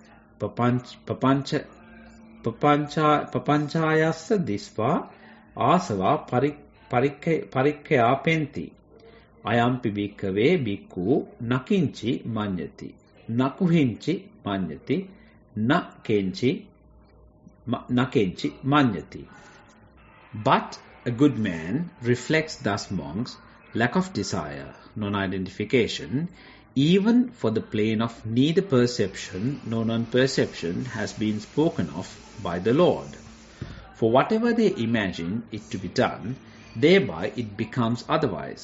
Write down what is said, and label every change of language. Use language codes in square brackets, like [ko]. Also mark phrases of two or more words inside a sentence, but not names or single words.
[pi] papanchayassa disva asava parikkayapenti ayampi bhikkave bhikkhu nakinchi manyati nakuhinchi manyati nakenchi manyati. [en] But a good man reflects thus, monks, lack of desire, non-identification, even for the plane of neither perception nor non-perception has been spoken of by the Lord. For whatever they imagine it to be done, thereby it becomes otherwise.